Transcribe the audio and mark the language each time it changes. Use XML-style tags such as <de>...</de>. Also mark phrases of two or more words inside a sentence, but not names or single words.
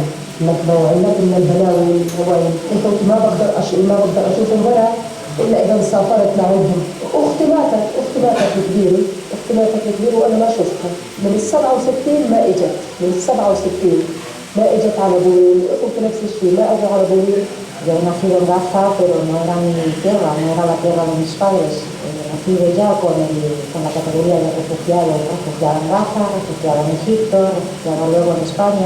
<ar>النكبة وعلت من البلاوي والهوايل. قلت ما بقدر أشوف الورق إلا إذا سافرت لعندهم. أختي ماتت كبيرة وأنا ما شفتها من 67 ما إجت. من 67 ما إجت على بوريل. قلت نفس الشيء ما أجوا على بوريل.</ar> <es>Yo he nacido en Gaza, pero no era mi tierra, no era la tierra de mis padres. Nací ya con la categoría de refugiado, refugiada en Gaza, refugiada en Egipto, refugiada luego en España.</es>